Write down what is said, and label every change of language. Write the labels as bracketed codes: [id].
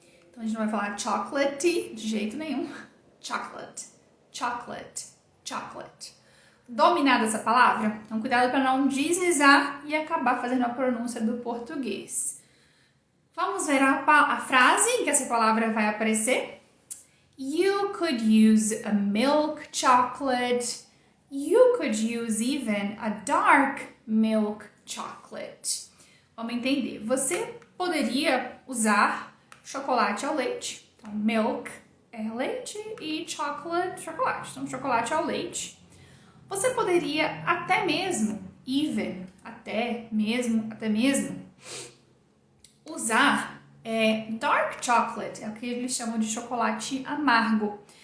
[pt] Então a gente não vai falar chocolate de jeito nenhum. Chocolate, chocolate, chocolate. Dominada essa palavra? Então cuidado para não deslizar e acabar fazendo a pronúncia do português. Vamos ver a frase em que essa palavra vai aparecer. [en] You could use a milk chocolate. You could use even a dark milk chocolate. [pt] Vamos entender. Você poderia usar chocolate ao leite. Então, milk é leite e chocolate, chocolate. Então, chocolate ao leite. Você poderia até mesmo, até mesmo, usar dark chocolate, é o que eles chamam de chocolate amargo.